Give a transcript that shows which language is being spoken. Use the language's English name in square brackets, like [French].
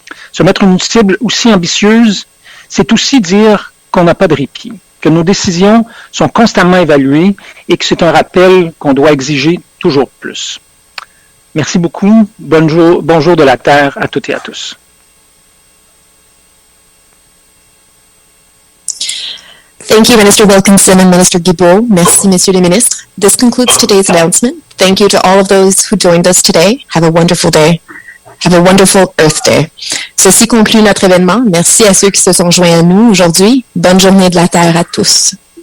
[French] Se mettre une cible aussi ambitieuse, c'est aussi dire qu'on n'a pas de répit, que nos décisions sont constamment évaluées et que c'est un rappel qu'on doit exiger toujours plus. Merci beaucoup. Bonjour de la Terre à toutes et à tous. [English] Thank you, Minister Wilkinson and Minister Guilbeault. [French] Merci, Messieurs les ministres. [English] This concludes today's announcement. Thank you to all of those who joined us today. Have a wonderful day. Have a wonderful Earth Day. [French] Ceci conclut notre événement. Merci à ceux qui se sont joints à nous aujourd'hui. Bonne journée de la Terre à tous.